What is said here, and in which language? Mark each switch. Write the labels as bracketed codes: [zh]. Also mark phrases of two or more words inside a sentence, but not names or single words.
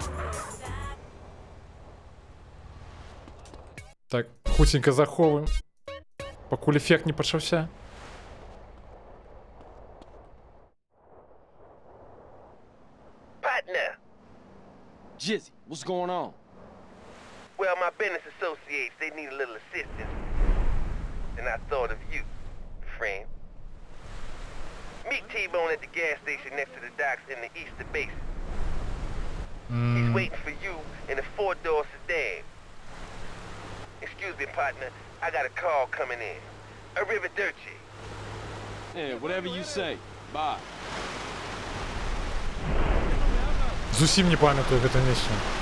[be] Так, хуценька заховаем, пакуль эфект не пачаўся. [en] Partner. Jizzy, what's going on? Well, my business associates, they need a little assistance. And I thought of you, friend. Meet T-Bone at the gas station next to the docks in the Easter Basin. He's waiting for you in a 4-door sedan. Excuse me, partner. I got a call coming in. Arrivederci. Yeah, whatever you say. Bye. [be] Зусім не памятаю гэту місію.